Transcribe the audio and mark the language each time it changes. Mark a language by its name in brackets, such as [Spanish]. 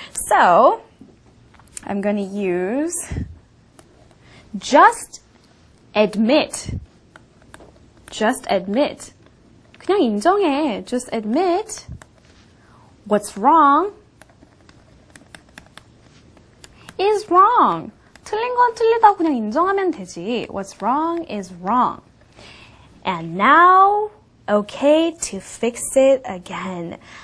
[English] So, I'm going to use just admit. Just admit. [Korean] 그냥 인정해. [English] Just admit what's wrong is wrong. [Korean] 틀린 건 틀리다고 그냥 인정하면 되지. [English] What's wrong is wrong. And now, okay to fix it again.